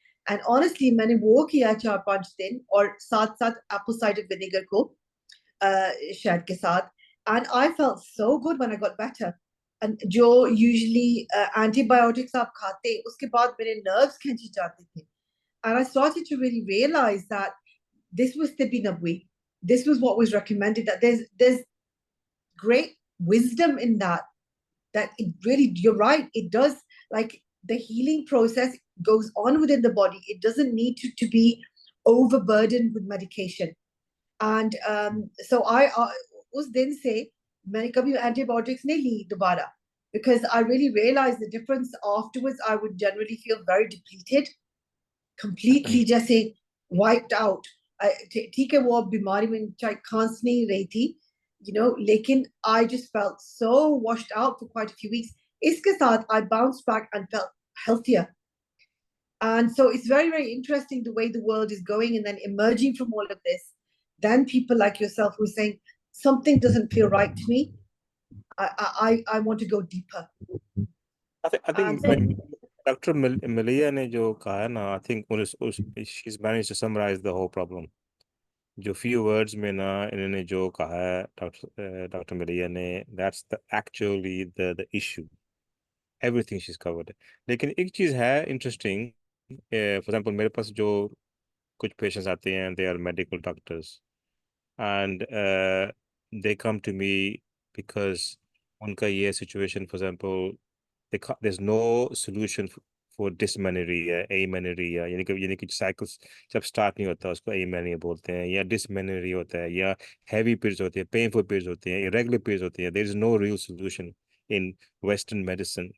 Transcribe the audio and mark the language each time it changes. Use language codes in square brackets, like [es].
[hi] And honestly मैंने वो किया 4-5 दिन, और साथ साथ एप्पल साइडर विनेगर को शहद के साथ, [en] And I felt so good when I got better. [hi] जो यूजुअली एंटीबायोटिक्स आप खाते उसके बाद मेरे नर्व्स खींचे जाते थे, [en] and I started to really realize that this was Tibbi Nabwi. This was what was recommended. That there's great wisdom in that. That it really, you're right. It does, like, the healing process goes on within the body. It doesn't need to be overburdened with medication. And so I [hi] उस दिन से मैंने कभी antibiotics नहीं ली दोबारा, [en] because I really realized the difference afterwards. I would generally feel very depleted, completely जैसे wiped out. [hi] ठीक है वो बीमारी में चाहे खांस नहीं रही थी, लेकिन [en] I just felt so washed out for quite a few weeks. [hi] इसके साथ [en] I bounced back and felt healthier. And so it's very, very interesting the way the world is going, and then emerging from all of this, then people like yourself who are saying something doesn't feel right to me. I want to go deeper. I think And Dr. Malia [hi] ने जो कहा है ना, [en] I think she's managed to summarize the whole problem. [hi] जो few words में ना इन्होंने जो कहा है Dr. [en] Malia ने, that's actually the issue. Everything she's covered. लेकिन एक चीज है interesting, for example [hi] मेरे पास जो कुछ patients आते हैं, [en] they are medical doctors, and they come to me because उनका ये situation, for example, there's no solution for dysmenorrhea, amenorrhea, [hi] यानी कि cycles जब start नहीं होता उसको amenorrhea बोलते हैं, [en] या dysmenorrhea होता है, या heavy periods होते हैं, painful periods होते हैं, irregular periods होते हैं. There is no real solution in Western medicine.